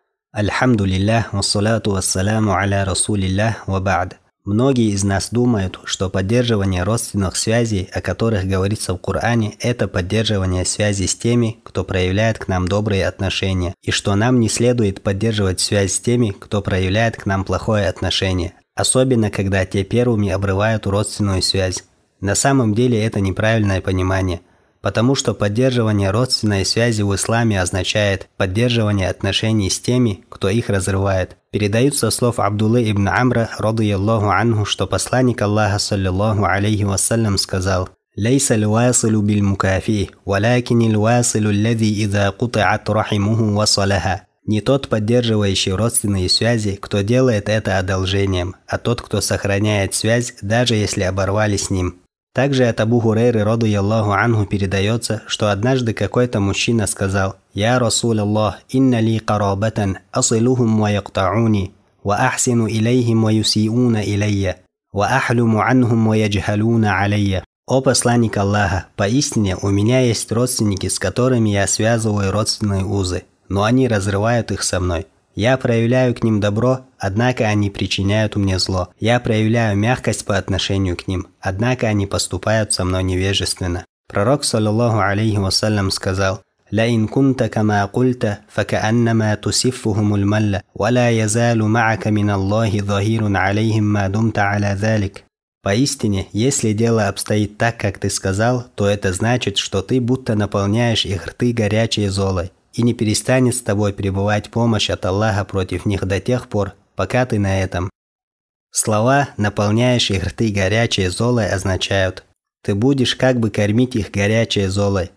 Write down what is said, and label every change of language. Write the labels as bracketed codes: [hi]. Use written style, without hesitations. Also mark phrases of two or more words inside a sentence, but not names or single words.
[ar] الحمد لله والصلاة والسلام على رسول الله وبعد. [ru] Многие из нас думают, что поддерживание родственных связей, о которых говорится в Коране, это поддерживание связи с теми, кто проявляет к нам добрые отношения, и что нам не следует поддерживать связь с теми, кто проявляет к нам плохое отношение, особенно когда те первыми обрывают родственную связь. На самом деле это неправильное понимание, потому что поддерживание родственной связи в исламе означает поддерживание отношений с теми, кто их разрывает. Передают со слов Абдуллы ибн Амра, [ar] رضي الله عنه, [ru] что посланник Аллаха, [ar] صلى الله عليه وسلم, [ru] сказал: [ar] «ليس الواصل بالمكافئ ولكن الواصل الذي إذا قطعت رحمه وصلها». [ru] Не тот, поддерживающий родственные связи, кто делает это одолжением, а тот, кто сохраняет связь, даже если оборвали с ним. Также от Абу Хурейры, [ar] رضي الله عنه, [ru] передается, что однажды какой-то мужчина сказал: [ar] «يا رسول الله إن لي قرابة أصلهم ويقطعوني وأحسن إليهم ويسيئون إلي وأحلم عنهم ويجهلون علي». [ru] «О посланник Аллаха, поистине у меня есть родственники, с которыми я связываю родственные узы, но они разрывают их со мной. Я проявляю к ним добро, однако они причиняют мне зло. Я проявляю мягкость по отношению к ним, однако они поступают со мной невежественно». Пророк, [ar] صلى الله عليه وسلم, сказал: «لئن كنت كما قلت فكأنما تسفهم المل, ولا يزال معك من الله ظهير عليهم ما دمت على ذلك». [ru] Поистине, если дело обстоит так, как ты сказал, то это значит, что ты будто наполняешь их рты горячей золой, и не перестанет с тобой пребывать помощь от Аллаха против них до тех пор, пока ты на этом. Слова, наполняешь их рты горячей золой, означают: ты будешь как бы кормить их горячей золой.